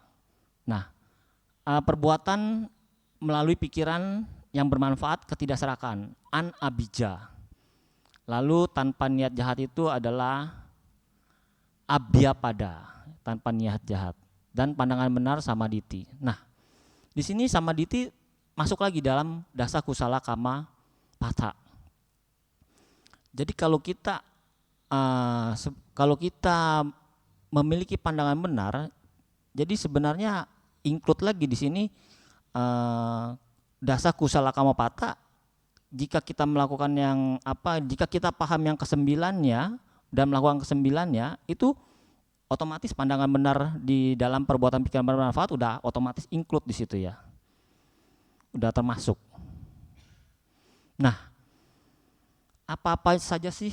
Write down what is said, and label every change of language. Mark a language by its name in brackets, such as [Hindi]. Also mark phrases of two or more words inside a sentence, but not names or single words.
[Indonesian] Nah, perbuatan melalui pikiran yang bermanfaat ketidakserakan, anabija. Lalu tanpa niat jahat itu adalah abhyapada, tanpa niat jahat. Dan pandangan benar samaditi. Nah, di sini samaditi masuk lagi dalam [Pali] dasa kusala kama pata. [Indonesian] Jadi kalau kita memiliki pandangan benar, jadi sebenarnya include lagi di sini [Pali] dasa kusala kama pata. [Indonesian] Jika kita melakukan jika kita paham yang kesembilannya dan melakukan kesembilannya, itu otomatis pandangan benar di dalam perbuatan pikiran bermanfaat udah otomatis include di situ ya, udah termasuk. Nah, apa-apa saja sih?